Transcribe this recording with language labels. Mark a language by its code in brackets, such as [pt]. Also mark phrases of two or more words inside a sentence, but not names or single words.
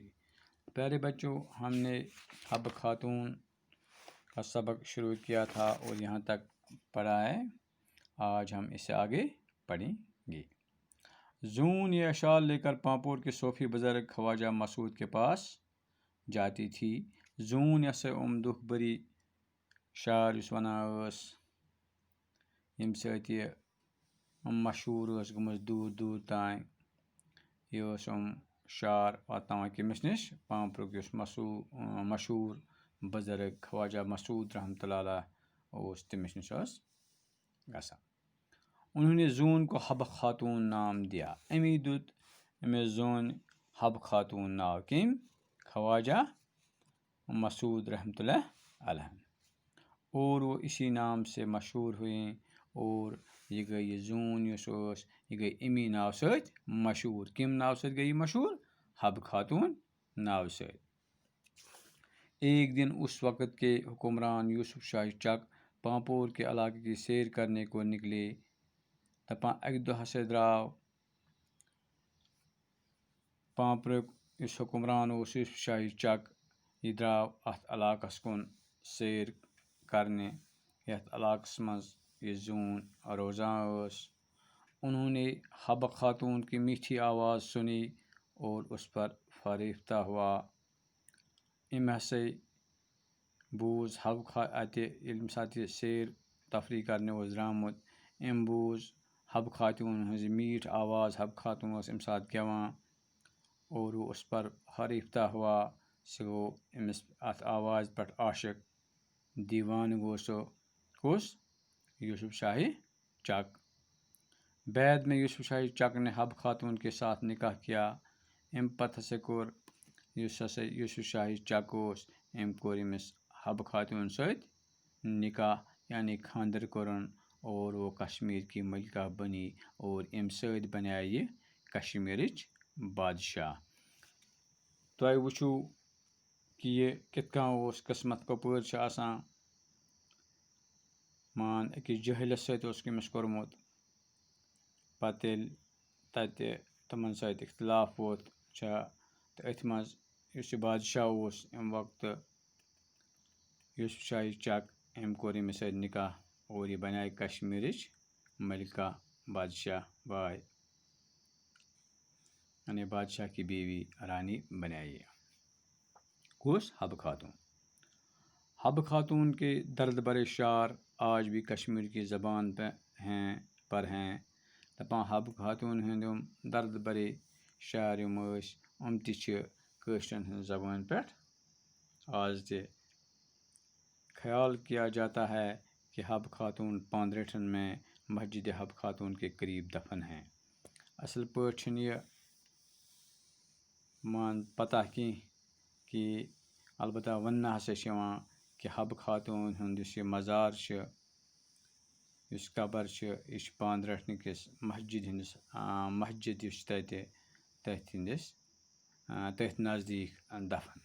[ur] پیارے بچوں، ہم نے حب خاتون کا سبق شروع کیا تھا اور یہاں تک پڑھا ہے۔ آج ہم اسے آگے پڑھیں گے۔ زون یہ اشعار لے کر پامپور کے صوفی بزرگ خواجہ مسعود کے پاس جاتی تھی۔ [ks] زون یہ سے دکھ بری شعر اس ونان یم سۭتۍ یہ مشہوٗر ٲس گٔمٕژ دوٗر دوٗر تانۍ۔ یہِ ٲس شعر واتناوان کٔمِس نِش؟ پامپرُک یُس مشہوٗر بُزرگ خواجہ مسعود [ar] رحمتہ اللہ علیہ [ks] اوس، تٔمِس نِش ٲس گژھان۔ [ur] انہوں نے زون کو حب خاتون نام دیا۔ [ks] امی دیُت أمِس زونہِ حب خاتون ناو۔ کٔمۍ؟ خواجہ مسعود [ar] رحمتہ اللہ علیہ۔ [ur] اور وہ اسی نام سے مشہور ہوئے اور یہ گئی زون [ks] یُس ٲس یہ گئی امی ناو سۭتۍ مشہور۔ کَمہِ ناو سۭتۍ گئی مشہور؟ حب خاتون ناو سۭتۍ۔ [ur] ایک دن اس وقت کے حکمران یوسف شاہ چک پامپور کے علاقے کی سیر کرنے کو نکلے۔ [ks] دپان اکہِ دۄہ ہسا درٛاو پامپرُک یُس حکمران اوس یوسف شاہ چک، یہِ درٛاو اَتھ علاقس کُن سیر کرنہِ، یتھ علاقس منٛز یہ زون روزان ٲس۔ [ur] انہوں نے حب خاتون کی میٹھی آواز سنی اور اس پر فریفتہ ہوا۔ [ks] أمۍ ہسا بوٗز اتہِ ییٚمہِ ساتہٕ یہِ سیر تفریح کرنہِ اوس درٛامُت، أمۍ بوٗز حب خاتون ہٕنٛز میٖٹھ آواز۔ حب خاتون ٲس اَمہِ ساتہٕ گٮ۪وان [ur] اور وہ اس پر فریفتہ ہوا۔ [ks] سُہ گوٚو أمِس اَتھ آوازِ پٮ۪ٹھ عاشق، دیوانہٕ گوٚو سُہ۔ کُس؟ یوسف شاہ چک۔ [ur] بعد میں یوسف شاہ چک نے حب خاتون کے ساتھ نکاح کیا۔ [ks] امہِ پتہٕ ہسا کوٚر یُس ہسا یوسف شاہ چک اوس، أمۍ کوٚر أمِس حب خاتون سۭتۍ نکاح یعنی خانٛدر کوٚرُن [ur] اور وہ کشمیر کی ملکہ بنی [ks] اور امہِ سۭتۍ بنیٛاے یہِ کشمیٖرٕچ بادشاہ۔ تۄہہِ وٕچھو کہِ یہِ کِتھ کٔنۍ اوس قٕسمت کپٲرۍ چھِ آسان۔ مان أکِس جٲہلس سۭتۍ اوس أمِس کوٚرمُت، پتہٕ ییٚلہِ تتہِ تِمن سۭتۍ اختلاف ووت چھا تہٕ أتھۍ منٛز یُس یہِ بادشاہ اوس امہِ وقتہٕ یوسف شاہ چک، أمۍ کوٚر أمِس سۭتۍ نکاح اور یہِ بنیٛاے کشمیٖرٕچ ملکہ بادشاہ باے، [ur] یعنی بادشاہ کی بیوی رانی [ks] بنیٛاے یہ۔ کُس؟ حب خاتون۔ [ur] حب خاتون کے درد برے شعر آج بھی کشمیر کی زبان پر ہیں۔ [ks] دپان حب خاتون ہٕنٛدۍ یِم درد برے شعر یِم ٲسۍ یِم تہِ چھِ کٲشرٮ۪ن ہٕنٛز زبانہِ پٮ۪ٹھ آز تہِ۔ [ur] خیال کیا جاتا ہے کہ حب خاتون پاندریٹھن میں مسجد حب خاتون کے قریب دفن ہیں۔ [ks] اصل پٲٹھۍ چھُنہٕ یہِ پتہ کینٛہہ کہ البتہ وننہٕ ہسا چھِ یِوان کہ حب خاتون ہُنٛد یُس یہِ مزار چھُ، یُس قبر چھُ، یہِ چھُ پاندریٹھنہِ کِس مسجد یُس چھِ تتہِ تٔتھۍ نزدیٖک دفن۔